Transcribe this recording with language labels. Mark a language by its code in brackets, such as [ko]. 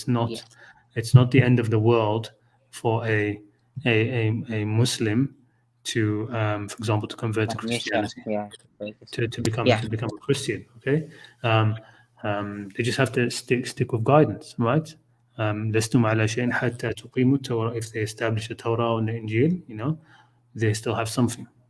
[en] yeah, It's not the end of the world for a Muslim to, for example, to convert to Christianity, yeah, to become yeah. a Christian. Okay, they just have to stick with guidance, right? [ar] لستم على شيء حتى تقيموا التوراة. [en] If they establish the Torah and the Injil, they still have something.